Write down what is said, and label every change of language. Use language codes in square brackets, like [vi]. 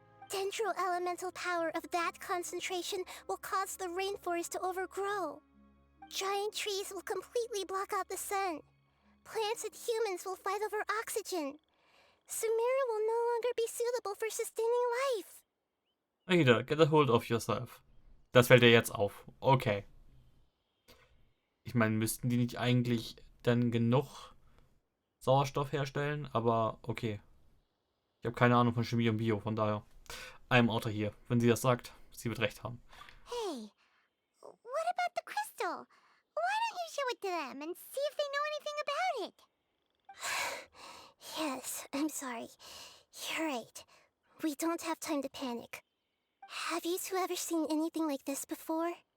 [en] Dendro elemental power of that concentration will cause the rainforest to overgrow. Giant trees will completely block out the sun. Plants and humans will fight over oxygen. Sumeru will no longer be suitable for sustaining life. Ada, get a hold of yourself. [de] Das fällt dir jetzt auf. Okay. Ich meine, müssten die nicht eigentlich dann genug Sauerstoff herstellen? Aber okay. Ich habe keine Ahnung von Chemie und Bio, von daher. I'm Autor hier. Wenn sie das sagt, sie wird recht haben. [en] Hey, what about the crystal? Why don't you show it to them and see if they know anything about it? Yes, I'm sorry. You're right. We don't have time to panic. Have you two ever seen anything like this before?